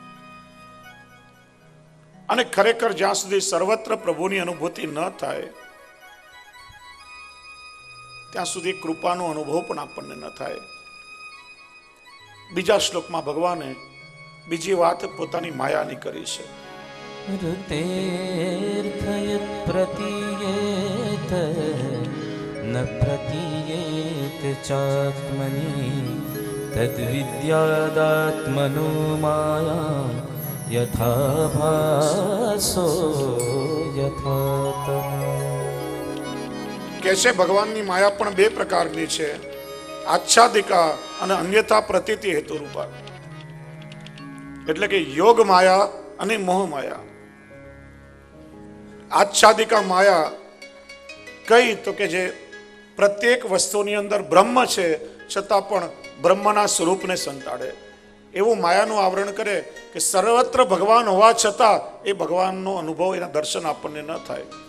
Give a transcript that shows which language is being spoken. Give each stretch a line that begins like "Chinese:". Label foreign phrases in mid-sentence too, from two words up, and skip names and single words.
Gujarati: અને ખરેખર જ્યાં સુધી સર્વત્ર પ્રભુની અનુભૂતિ ન થાય ત્યાં સુધી કૃપાનો અનુભવ પણ આપણને ન થાય. બીજા શ્લોકમાં ભગવાને બીજી વાત પોતાની માયાની કરી છે.
Sanskrit: ऋतेऽर्थयत् प्रतीयेत न प्रतीयेत चात्मनि तद्विद्यादात्मनो माया यथा भासो यथा तम.
Gujarati: કે છે ભગવાનની માયા પણ બે પ્રકારની છે, આચ્છાદિકા અને અન્યથા પ્રતીતિ હેતુરૂપા. એટલે કે યોગ માયા અને મોહ માયા. આચ્છાદિકા માયા કઈ તો કે જે પ્રત્યેક વસ્તુની અંદર બ્રહ્મ છે છતાં પણ બ્રહ્મના સ્વરૂપને સંતાડે એવું માયાનું આવરણ કરે કે સર્વત્ર ભગવાન હોવા છતાં એ ભગવાનનો અનુભવ, એના દર્શન આપણને ન થાય.